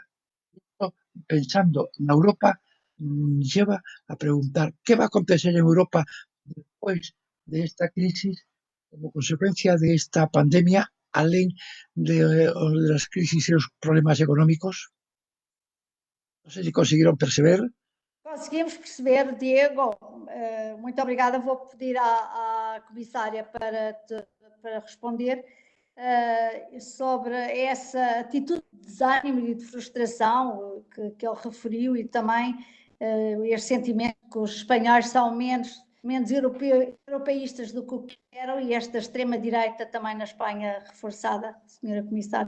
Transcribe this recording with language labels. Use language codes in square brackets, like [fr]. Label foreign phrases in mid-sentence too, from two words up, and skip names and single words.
[gl] Pensando na [es] Europa, lleva a preguntar ¿qué va a acontecer en Europa despois de esta crisis como consecuencia de esta pandemia, alén de las crisis [gl] e os problemas económicos? Non sei se conseguiron perceber. [pt] Conseguimos perceber, Diego. Muito obrigada. Vou pedir à comissária para responder sobre essa atitude de desânimo e de frustração que ele referiu e também este sentimento que os espanhóis são menos europeístas do que o que eram e esta extrema-direita também na Espanha reforçada, senhora comissária.